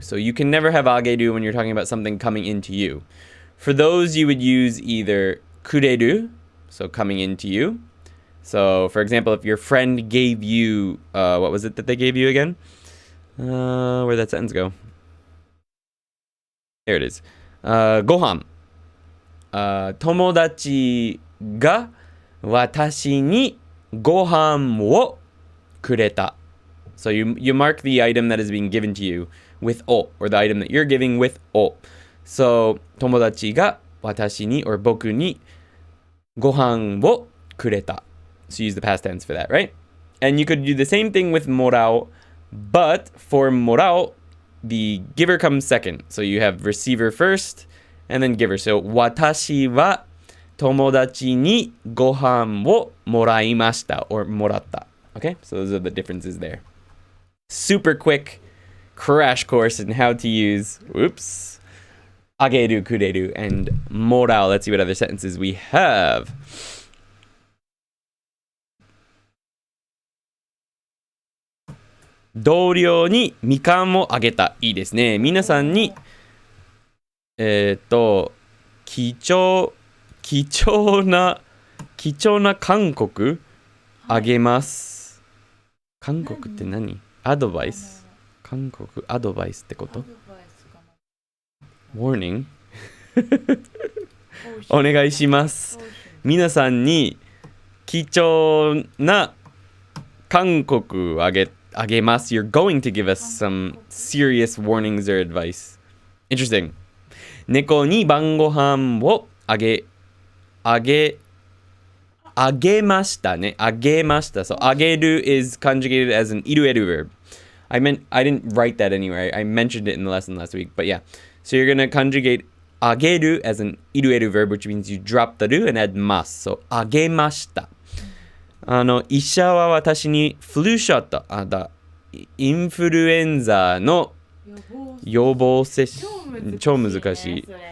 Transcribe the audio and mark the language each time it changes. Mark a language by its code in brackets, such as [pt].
[en] So you can never have ageru when you're talking about something coming into you. For those, you would use either kureru So coming into you. So, for example, if your friend gave you, what was it that they gave you again? Where'd that sentence go? There it is. ご飯。 [ja] 友達が私にご飯をくれた。 [en] So you mark the item that is being given to you with お or the item that you're giving with お。 [ja] So 友達が私に or 僕にご飯をくれた。 [en] So use the past tense for that, right? And you could do the same thing with もらう, but for もらう, the giver comes second. So you have receiver first and then giver. [ja] So 私は友達にご飯をもらいました or もらった. [en] Okay? So those are the differences there. Super quick crash course in how to use, whoops, あげる, くれる, and もらう. Let's see what other sentences we have. [ja] 同僚にみかんをあげた。いいですね。皆さんに、貴重な韓国あげます。韓国って何？アドバイス？韓国アドバイスってこと？ Warning お願いします。皆さんに貴重な韓国あげます。 [en] You're going to give us some serious warnings or advice. Interesting. [ja] 猫に晩ご飯をあげましたね。あげました。 [en] So あげる is conjugated as an いる verb. I didn't write that anywhere. I mentioned it in the lesson last week. But yeah. So you're going to conjugate あげる as an いる verb, which means you drop the る and add ます。 So あげました。 [ja] 医者は私にフルショット、インフルエンザの予防接種、超難しい。